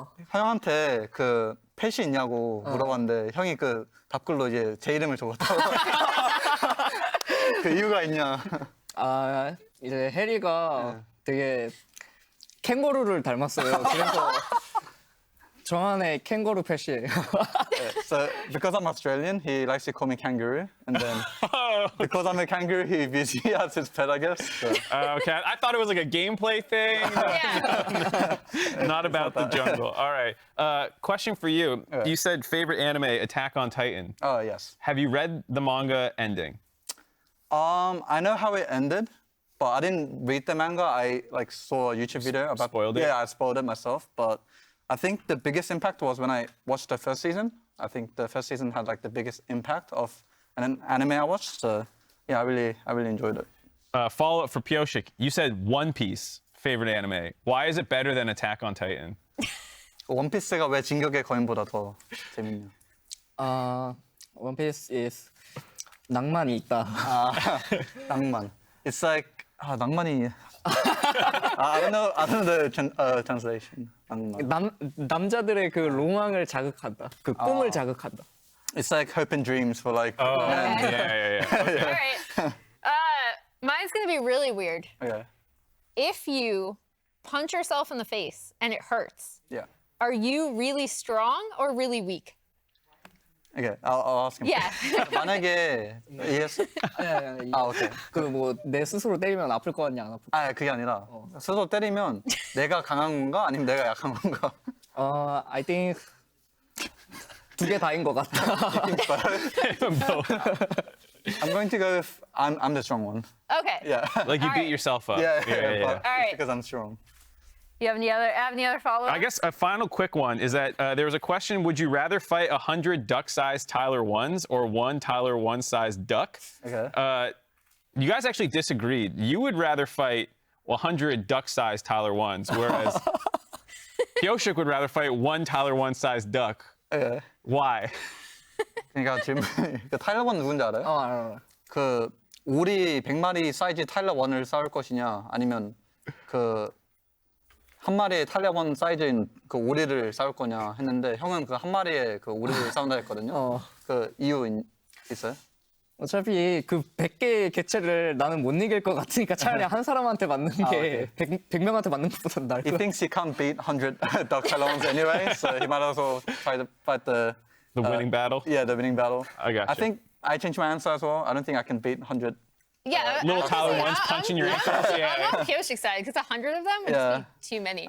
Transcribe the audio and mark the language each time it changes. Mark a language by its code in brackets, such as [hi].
[ko] 형한테 그 펫이 있냐고 물어봤는데 형이 그 답글로 이제 제 이름을 적었다고. 그 이유가 있냐? 이제 해리가 되게 캥거루를 닮았어요. 그래서 저만의 캥거루 펫이에요. [en] So because I'm Australian, he likes to call me kangaroo, and then because I'm a kangaroo, he views me as his pet, I guess. So. Okay, I thought it was like a gameplay thing. Not about the jungle. All right. Question for you. Okay. You said favorite anime, Attack on Titan. Oh yes. Have you read the manga ending? I know how it ended. But I didn't read the manga. I saw a YouTube video about. Spoiled it? Yeah, I spoiled it myself. But I think the biggest impact was when I watched the first season. I think the first season had the biggest impact of an anime I watched. So yeah, I really enjoyed it. Follow up for Pioshik. You said One Piece favorite anime. Why is it better than Attack on Titan? [ko] 원피스가 왜 진격의 거인보다 더 재밌냐? One Piece is 낭만이 있다. 낭만. [en] It's like 낭만이. I don't know the translation. [ko] 낭만. 남자들의 그 로망을 자극한다. 그 꿈을 자극한다. [en] It's like hope and dreams for men. Yeah. Okay. All right. Mine's going to be really weird. Okay. If you punch yourself in the face and it hurts, Yeah. are you really strong or really weak? Okay, I'll ask him. Yeah. [ko] 만약에 이해했어? 오케이. 그 내 스스로 때리면 아플 것 같냐 안 아플 것 같냐. 그게 아니라 스스로 때리면 내가 강한 건가 아니면 내가 약한 건가? [en] I think [ko] 두 개 다인 것 같다. [en] I'm going to go with I'm the strong one. Okay. Yeah. Like you All beat right. yourself up. Yeah. All right. Because I'm strong. You have any other follow-up? I guess a final quick one is that there was a question, would you rather fight 100 duck-sized Tyler 1s or one Tyler 1-sized duck? Okay. You guys actually disagreed. You would rather fight 100 duck-sized Tyler 1s, whereas Pioshik would rather fight one Tyler 1-sized duck. Okay. Why? [ko] 그러니까 질문 그 타일러 1 누군지 알아요? 알아. 그 우리 100마리 사이즈 타일러 1을 싸울 것이냐 아니면 그 한 마리의 타일러 1 사이즈인 그 오리를 싸울 거냐 했는데 형은 그 한 마리의 그 오리를 싸운다 했거든요. 그 이유 있어요? 어차피 그 100개의 개체를 나는 못 이길 것 같으니까 차라리 한 사람한테 맞는 게 100명한테 맞는 것보다 나을 것 [en] He [ko] 같아. [en] thinks he can't beat 100 duck talons anyway, so he might as well try to fight the winning battle? Yeah, the winning battle. I got you. I think I changed my answer as well. I don't think I can beat 100. Yeah. Little Tyler 1s punching your ankles. I'm on Pioshik's side because 100 of them would just be too many.